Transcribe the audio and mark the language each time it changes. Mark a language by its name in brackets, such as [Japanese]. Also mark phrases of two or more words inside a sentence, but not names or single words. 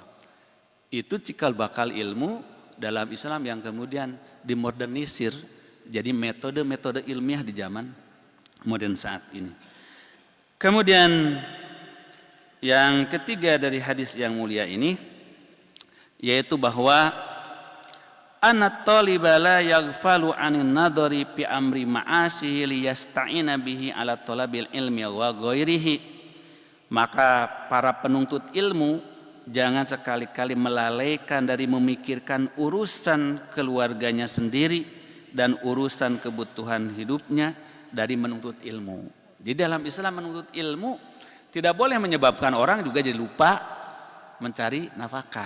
[Indonesian] Itu cikal bakal ilmu dalam Islam yang kemudian dimodernisir jadi metode-metode ilmiah di zaman modern saat ini. Kemudian yang ketiga dari hadis yang mulia ini, yaitu bahwa [Arabic] أَنَّ الطَّالِبَ لَا يَغْفُلُ عَنِ النَّظَرِ فِي أَمْرِ مَعَاشِهِ لِيَسْتَعِينَ بِهِ عَلَى طَلَبِ الْعِلْمِ وَغَيْرِهِ. [Indonesian] Maka para penuntut ilmu jangan sekali-kali melalaikan dari memikirkan urusan keluarganya sendiri dan urusan kebutuhan hidupnya dari menuntut ilmu. Di dalam Islam menuntut ilmu tidak boleh menyebabkan orang juga jadi lupa mencari nafkah.